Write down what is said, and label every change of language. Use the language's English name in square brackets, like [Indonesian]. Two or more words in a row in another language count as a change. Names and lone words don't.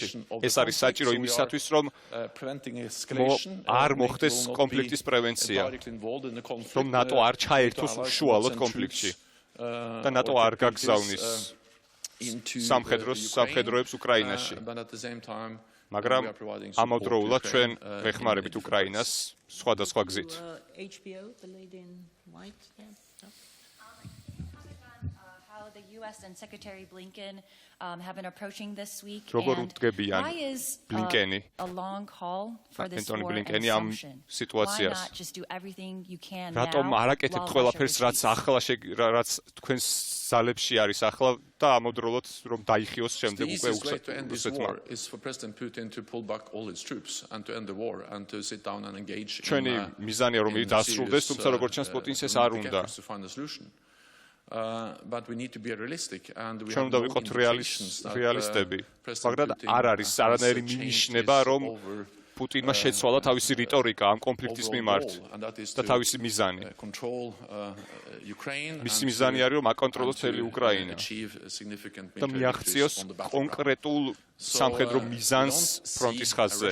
[Georgian] ეს არის საჭირო იმისათვის, რომ არ მოხდეს კონფლიქტის პრევენცია, რომ ნატო არ ჩაერთოს უშუალოდ კონფლიქტში და ნატო არ გაგზავნის სამხედროებს უკრაინაში. მაგრამ ამავდროულად ჩვენ ვეხმარებით უკრაინას სხვადასხვა გზით. [English] The US and Secretary Blinken have been approaching this week. [Georgian] Როგორ უდგებიან ბლინკენი? Antony ბლინკენი ამ სიტუაციას. [English] Why not just do everything you can [Georgian] რატომ არ აკეთებთ ყველაფერს, რაც ახლა რაც თქვენს ძალებში არის ახლა და ამავდროულად რომ დაიხიოს შემდეგ უკვე რუსეთმა. ჩვენი მიზანია რომ ის დასრულდეს, თუმცა როგორც ჩანს პუტინს ეს არ უნდა. [English] But we need to be realistic and we [Georgian] ჩვენ უნდა ვიყოთ რეალისტები. მაგრამ არ არის არანაირი მინიშნება, რომ პუტინმა შეცვალა თავისი რიტორიკა ამ კონფლიქტის მიმართ და თავისი მიზანი. მისი მიზანი არის, რომ აკონტროლოს მთელი უკრაინა და მიაღწიოს კონკრეტულ სამხედრო მიზანს ფრონტის ხაზზე.